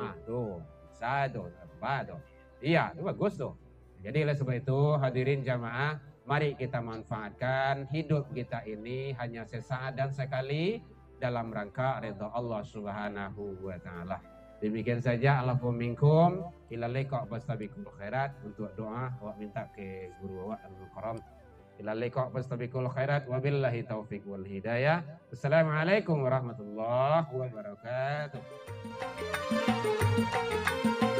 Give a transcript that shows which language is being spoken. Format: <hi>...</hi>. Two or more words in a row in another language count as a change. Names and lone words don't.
<id>Tuh. Bisa tuh. Apa tuh. Iya, itu bagus tuh. Jadi oleh sebab itu hadirin jamaah, mari kita manfaatkan hidup kita ini hanya sesaat dan sekali dalam rangka ridha Allah</id> <ar>سبحانه و تعالى.</ar> <id>Demikian saja</id> <ar>العفو منكم إلى لقاء فاستبقوا الخيرات.</ar> <min>Untuk doa awak minta ke guru awak al-mukarram.</min> <ar>إلى لقاء فاستبقوا الخيرات وبالله التوفيق والهداية. والسلام عليكم ورحمة الله وبركاته.</ar>